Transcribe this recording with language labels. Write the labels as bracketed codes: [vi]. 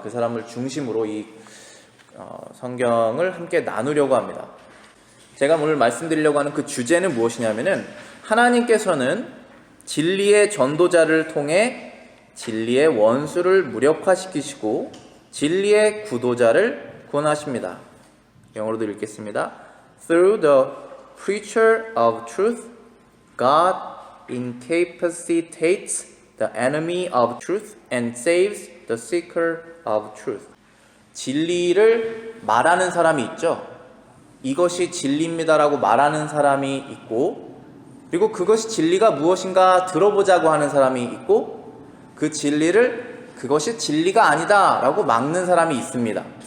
[ko] 그 사람을 중심으로 이 성경을 함께 나누려고 합니다. 제가 오늘 말씀드리려고 하는 그 주제는 무엇이냐면은 하나님께서는 진리의 전도자를 통해 진리의 원수를 무력화시키시고 진리의 구도자를 구원하십니다. 영어로도 읽겠습니다. [en] Through the preacher of truth, God incapacitates the enemy of truth and saves the seeker of truth. [ko] 진리를 말하는 사람이 있죠. 이것이 진리입니다라고 말하는 사람이 있고, 그리고 그것이 진리가 무엇인가 들어보자고 하는 사람이 있고, 그 진리를 그것이 진리가 아니다라고 막는 사람이 있습니다.